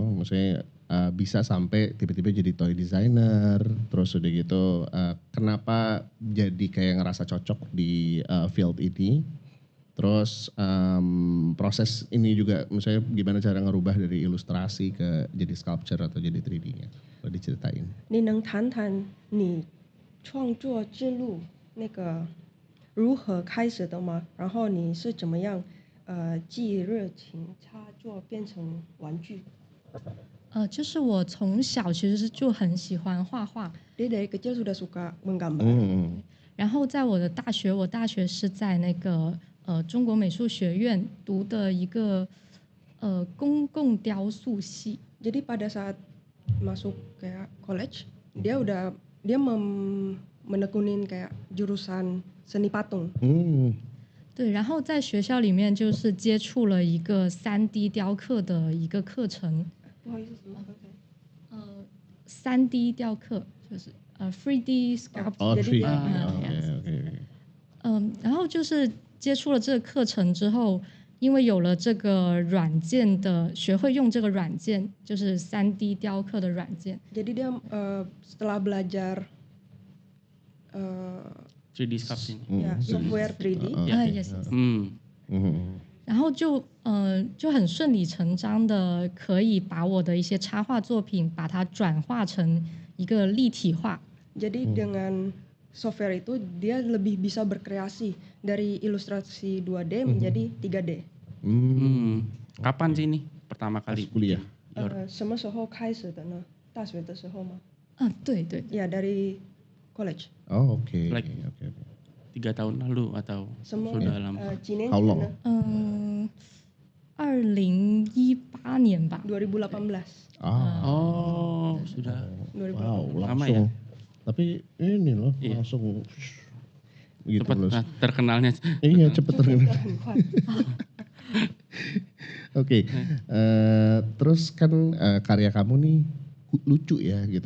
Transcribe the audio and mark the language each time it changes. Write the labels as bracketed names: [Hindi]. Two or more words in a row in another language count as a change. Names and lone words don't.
[Indonesian] Maksudnya bisa sampai tiba-tiba jadi [English] toy designer, [Indonesian] terus udah gitu kenapa jadi kayak ngerasa cocok di field ini? Terus proses ini juga misalnya gimana cara ngerubah dari ilustrasi ke jadi sculpture atau jadi 3D-nya? Boleh diceritain. [Chinese] 你能谈谈你创作之路那个如何开始的吗？然后你是怎么样既热情插作变成玩具？就是我从小其实就很喜欢画画， [Indonesian] Dia dari kecil sudah suka menggambar. [Chinese] 然后在我的大学，我大学是在那个中国美术学院读的一个公共雕塑系。 [Indonesian] Jadi pada saat masuk kayak college, dia menekunin kayak jurusan seni patung. [Chinese] 对，然后在学校里面就是接触了一个3D 雕刻的一个课程。不好意思，什么课程？3D 雕刻就是3D sculpture。 Oh, [Indonesian] Jadi 3D. dia- Oke. [Chinese] 然后就是接触了这个课程之后，因为有了这个软件的，学会用这个软件，就是3D 雕刻的软件。 [Indonesian] Jadi dia setelah belajar [English] 3D sculpting. [Indonesian] ya software 3D, [English] yes. [Chinese] 然后就很顺理成章的可以把我的一些插画作品，把它转化成一个立体化。 [Indonesian] jadi dengan software itu dia lebih bisa berkreasi dari ilustrasi 2D menjadi 3D. Kapan sih ini pertama Pas kali? kuliah. [Chinese] 什么时候开始的呢？大学的时候吗？对对， [Indonesian] Ya dari college. Oh, oke. [English] Like- [Indonesian] Oke. 3 tahun lalu atau Semua sudah lama? [Chinese] 几年 [English] How [Chinese] 前 [English] long? [Chinese] 呢 2018年吧。？2018. [Indonesian] Oh, sudah. 2018. Wow, Lama langsung. ya? Tapi ini loh, Iya. langsung gitu Cepat loh. terkenalnya. Iya, cepet terkenal. [Chinese] 很快。 [Indonesian] Oke, terus kan karya kamu nih lucu ya gitu.